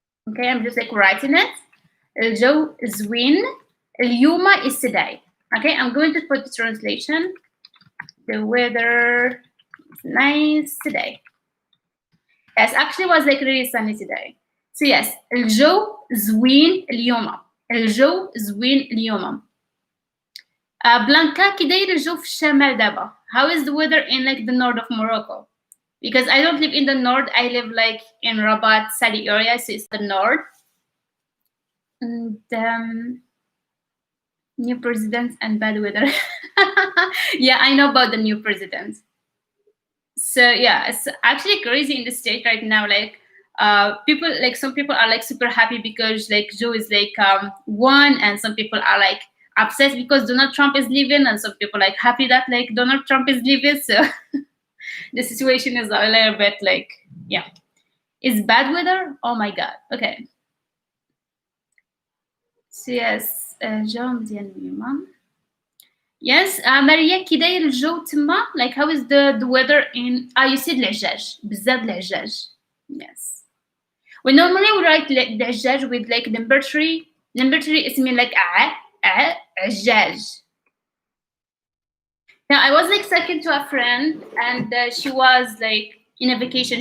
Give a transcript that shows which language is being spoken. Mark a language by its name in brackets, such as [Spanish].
[English] Okay, I'm just like writing it. [Arabic] الجو زوين. [English] اليوم is today. Okay, I'm going to put the translation. The weather is nice today. Yes, actually was like really sunny today. So yes, [Arabic] الجو زوين اليوم. الجو زوين اليوم. بلانكا كي داير الجو في الشمال دابا. [English] How is the weather in like the north of Morocco? Because I don't live in the north, I live like in Rabat, Sadi area, so it's the north. And new president and bad weather. Yeah, I know about the new president. So yeah, it's actually crazy in the state right now. Like people, like some people are like super happy because like Joe is like won, and some people are like upset because Donald Trump is leaving, and some people like happy that like Donald Trump is leaving. So the situation is a little bit like, yeah. Is bad weather? Oh my god. Okay. So yes, [Arabic] جو مزيان اليوم. [English] Yes, [Arabic] Maria كي داير الجو تما? [English] Like how is the weather in you said العجاج. [Arabic] بزاف العجاج. Yes. [English] We normally write like العجاج with like number three. Number three is mean like عجاج. Now I was like second to a friend, and she was like in a vacation.